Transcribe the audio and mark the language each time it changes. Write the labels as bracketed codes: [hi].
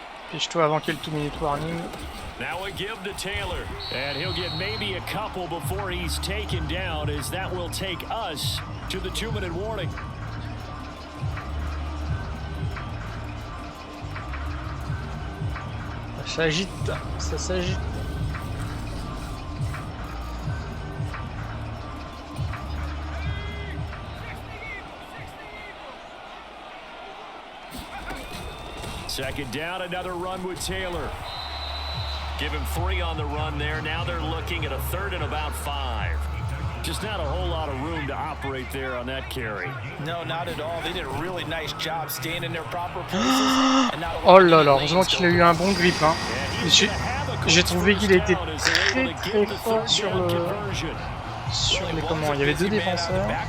[fr] Pêche-toi avant qu'il y ait le 2-minute warning. [en] Now a give to Taylor, and he'll get maybe a couple before he's taken down, as that will take us to the 2-minute warning. [fr] Ça s'agite, ça s'agite. [en] Second down, another run with Taylor. Give him 3 on the run there. Now they're looking at a 3rd and about 5. Just not a whole lot of room to operate there on that carry. No, not at all. They did a really nice job staying in their proper places. [fr] Oh là là, heureusement qu'il a eu un bon grip. Hein. J'ai trouvé qu'il était très fort sur le... Sur les comment, il y avait 2 défenseurs.